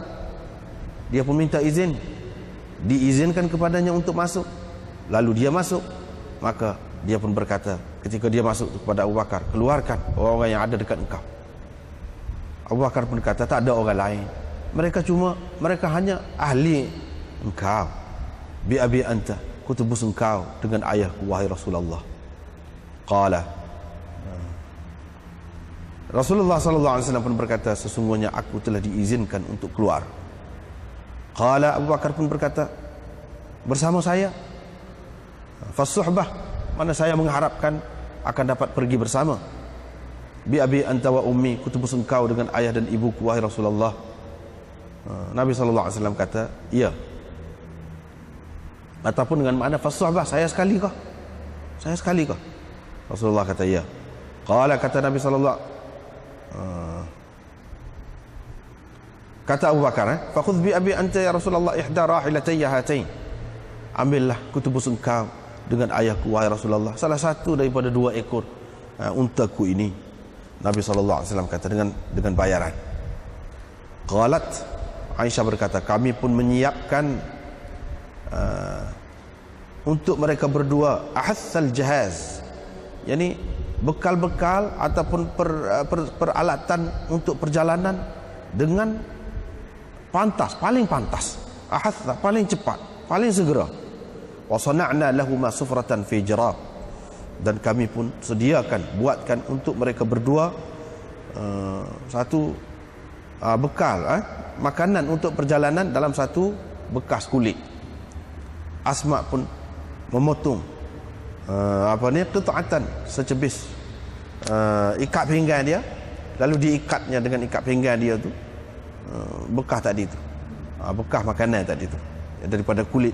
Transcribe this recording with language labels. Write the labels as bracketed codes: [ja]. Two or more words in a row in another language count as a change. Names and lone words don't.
[ms] Dia pun minta izin, diizinkan kepadanya untuk masuk. Lalu dia masuk. Maka dia pun berkata ketika dia masuk kepada Abu Bakar, keluarkan orang-orang yang ada dekat engkau. Abu Bakar pun kata, tak ada orang lain, mereka hanya ahli engkau. [ar] بأبي أنت, [ms] ku tebus engkau dengan ayahku wahai Rasulullah. Qala, Rasulullah SAW pun berkata, sesungguhnya aku telah diizinkan untuk keluar. Qala, Abu Bakar pun berkata, bersama saya. Fasuhbah, mana saya mengharapkan akan dapat pergi bersama. [ar] بأبي أنت وأمي, [ms] ku tebus engkau dengan ayah dan ibuku wahai Rasulullah. Nabi SAW kata, iya. Ataupun dengan makna fasuhbah, saya sekali kah? Rasulullah kata, iya. Qala, kata Nabi SAW, kata Abu Bakar, [ar] فخذ بأبي أنت يا رسول الله إحدى راحلتي هاتين. [ms] Ambillah kutubus engkau dengan ayahku wahai Rasulullah salah satu daripada 2 ekor untaku ini. Nabi SAW kata dengan bayaran. Qalat, Aisyah berkata, kami pun menyiapkan untuk mereka berdua [ar] أحث الجهاز, [ms] yakni bekal-bekal ataupun peralatan untuk perjalanan dengan paling pantas, ahassa, paling cepat, paling segera. [ar] وصنعنا لهم سفرة في جراب, [ms] dan kami pun buatkan untuk mereka berdua satu bekal makanan untuk perjalanan dalam satu bekas kulit. Asma pun memotong qita'atan, secebis ikat pinggang dia, lalu diikatnya dengan ikat pinggang dia tu bekas tadi tu, bekas makanan tadi tu daripada kulit.